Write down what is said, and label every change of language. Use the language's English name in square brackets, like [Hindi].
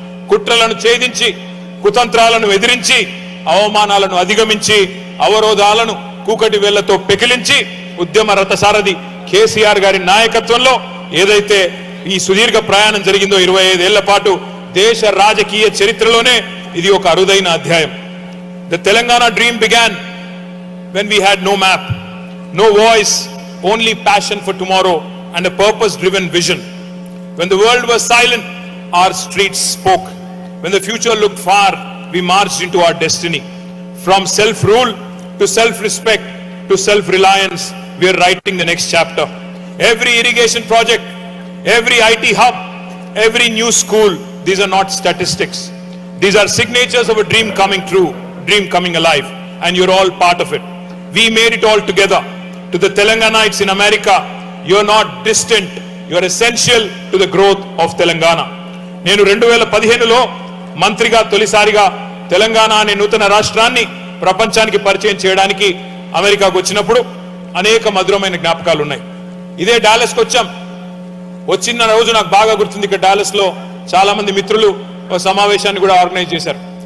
[Telugu] కుట్రలను ఛేదించి, కుతంత్రాలను ఎదిరించి, అవమానాలను అధిగమించి, అవరోధాలను కూకటి వేళ్లతో పెకిలించి ఉద్యమ రథసారథి కేసీఆర్ గారి నాయకత్వంలో ఏదైతే ఈ సుదీర్ఘ ప్రయాణం జరిగిందో 25 ఏళ్ల పాటు దేశ రాజకీయ చరిత్రలోనే ఇది ఒక అరుదైన అధ్యాయం. [English] The Telangana dream began when we had no map, no voice, only passion for tomorrow and a purpose-driven vision. When the world was silent, our streets spoke. When the future looked far, we marched into our destiny. From self-rule to self-respect to self-reliance, we are writing the next chapter. Every irrigation project, every IT hub, every new school, these are not statistics. These are signatures of a dream coming true, dream coming alive, and you're all part of it. We made it all together. To the Telangana'ites in America, you are not distant. You are essential to the growth of Telangana. [Telugu] నేను 2015లో మంత్రిగా తొలిసారిగా తెలంగాణ అనే నూతన రాష్ట్రాన్ని ప్రపంచానికి పరిచయం చేయడానికి అమెరికాకు వచ్చినప్పుడు అనేక మధురమైన జ్ఞాపకాలు ఉన్నాయి. ఇదే డాలస్కి వచ్చాం. వచ్చిన రోజు నాకు బాగా గుర్తుంది. ఇక్కడ డాలస్ లో చాలా మంది మిత్రులు ఒక సమావేశాన్ని కూడా ఆర్గనైజ్ చేశారు.